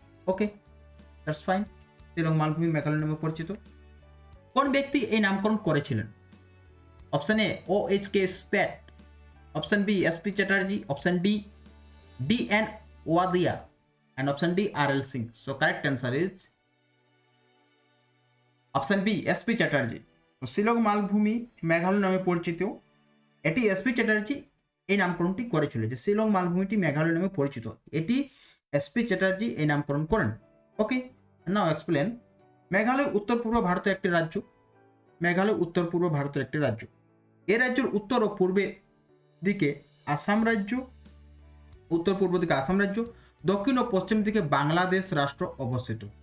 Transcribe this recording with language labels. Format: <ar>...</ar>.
<en>Okay, that's fine.</en> <bn>Shillong মালভূমি মেঘালয় নামে পরিচিত। কোন ব্যক্তি এই নামকরণ করেছিলেন? Option A OHK spat, option B SP Chatterjee, option D DN Wadia,</bn> <en>and option D</en> <bn>RL Singh.</bn> <en>So correct answer is option B SP Chatterjee.</en> <bn>Shillong মালভূমি মেঘালয় নামে পরিচিত। এটি SP চ্যাটার্জি এই নামকরণটি করেছিল, যে শিলং মালভূমিটি মেঘালয় নামে পরিচিত, এটি SP চ্যাটার্জি এই নামকরণ করেন।</bn> <en>Okay, now explain.</en> <bn>মেঘালয় উত্তর পূর্ব ভারতের একটি রাজ্য। মেঘালয় উত্তর পূর্ব ভারতের একটি রাজ্য। এই রাজ্যের উত্তর ও পূর্বে দিকে আসাম রাজ্য, উত্তর পূর্ব দিকে আসাম রাজ্য, দক্ষিণ ও পশ্চিম দিকে বাংলাদেশ রাষ্ট্র অবস্থিত।</bn>